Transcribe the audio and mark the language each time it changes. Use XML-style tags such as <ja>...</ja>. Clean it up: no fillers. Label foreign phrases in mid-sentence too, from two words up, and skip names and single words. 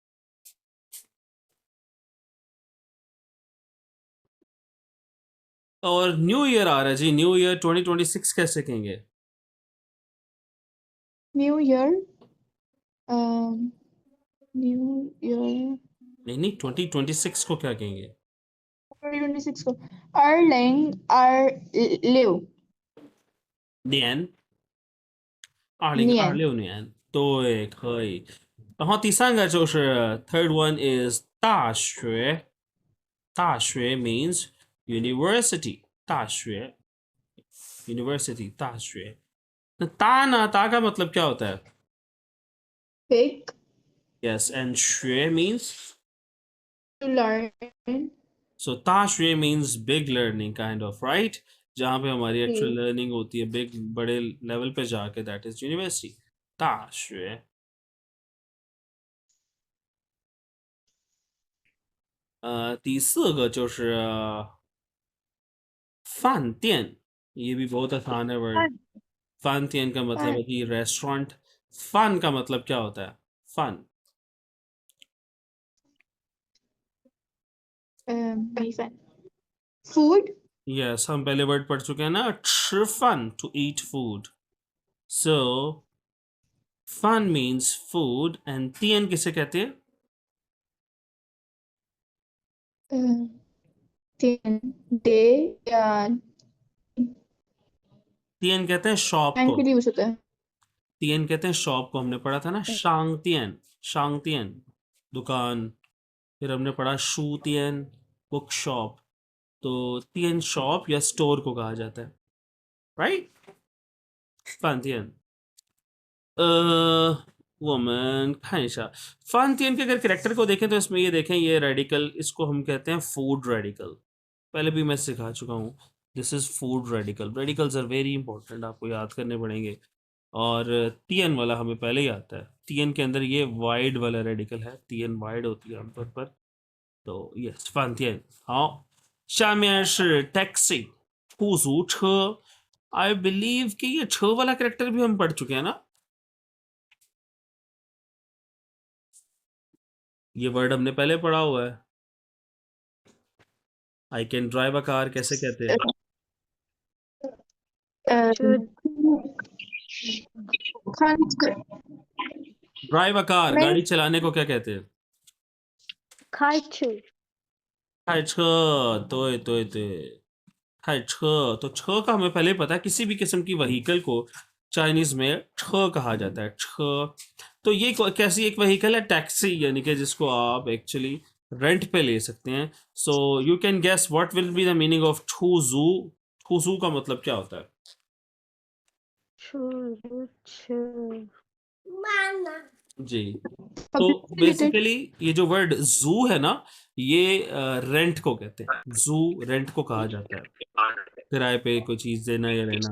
<ur>اور</ur> <en>New Year</en> <ur>آ رہا ہے جی,</ur> <en>New Year</en> <ur>2026 کیسے کہیں گے?</ur> <en>New Year New Year</en> <ur>نہیں 2026 کو کیا کہیں گے? 2026 کو 2026</ur> <zh>年年 2026年，对，可以。然后第三个就是</zh> <en>third one is</en> <zh>大学，大学</zh> <en>means university，</en> <zh>大学 university 大学。那大呢？</zh> <ur>大 کا مطلب کیا ہوتا ہے?</ur> <en>big Yes, and 学 means to learn so 大学 means big learning kind of right,</en> <ur>جہاں پہ ہماری</ur> <en>actual learning</en> <ur>ہوتی ہے بگ بڑے لیول پہ جا کے,</ur> <en>that is university</en> <ur>大学。</ur> <zh>第四个就是饭店，</zh> <ur>یہ بھی بہت آسان ہے ورڈ. فن تیان کا مطلب ہے کہ ریسٹورنٹ. فن کا مطلب کیا ہوتا ہے؟ فن</ur> <en>नहीं fun food</en> <ur>یس، ہم پہلے ورڈ پڑھ چکے ہیں نا,</ur> <en>吃饭 to eat food. so fan means food and tian</en> <ur>کسے کہتے ہیں?</ur> <en>day या</en> <ur>تیان کہتے ہیں شاپ ٹائم کو, کے لیے یوز ہوتا ہے تیان کہتے ہیں شاپ کو. ہم نے پڑھا تھا نا شانگ تیان، شانگ تیان دکان. پھر ہم نے پڑھا شو تیان</ur> <en>book shop.</en> <ur>تو تیان شاپ یا اسٹور کو کہا جاتا ہے رائٹ. فن تیان</ur> <zh>我们看一下</zh> <ur>فانتیان کے اگر کیریکٹر کو دیکھیں تو اس میں یہ دیکھیں، یہ ریڈیکل، اس کو ہم کہتے ہیں</ur> <en>food radical.</en> <ur>پہلے بھی میں سکھا چکا ہوں,</ur> <en>this is food radical. radicals are very important,</en> <ur>آپ کو یاد کرنے پڑیں گے۔ اور تیان والا ہمیں پہلے ہی آتا ہے. تیان کے اندر یہ وائڈ والا ریڈیکل ہے، تیان وائڈ ہوتی ہے عام طور پر.</ur> <zh>तो यस फांतियन। 好，下面是 टैक्सी 出租车।</zh> <en>I believe</en> <ur>کہ یہ 车 والا کیریکٹر بھی ہم پڑھ چکے ہیں نا. یہ ورڈ ہم نے پہلے پڑھا ہوا ہے.</ur> <en>I can drive a car</en> <ur>کیسے کہتے ہیں?</ur> <en>drive a car,</en> <ur>نہیں. گاڑی چلانے کو کیا کہتے ہیں?</ur> <zh>开车开车，对对对。</zh> <ur>ہے چھ، تو چھ کا ہمیں پہلے پتا ہے، کسی بھی قسم کی وہیکل کو چائنیز میں چھ کہا جاتا ہے، چھ. تو یہ کیسی ایک وہیکل ہے، ٹیکسی، یعنی کہ جس کو آپ ایکچوئلی رینٹ پہ لے سکتے ہیں.</ur> <en>so you can guess what will be the meaning of chuzu.</en> <ur>چھوجو کا مطلب کیا ہوتا ہے?</ur> <zh>出车</zh> <ur>جی، تو</ur> <en>Public related.</en> <ur>بیسکلی یہ جو ورڈ جو ہے نا، یہ رینٹ کو کہتے ہیں، جو رینٹ کو کہا جاتا ہے، کرائے پہ کوئی چیز دینا یا لینا.</ur>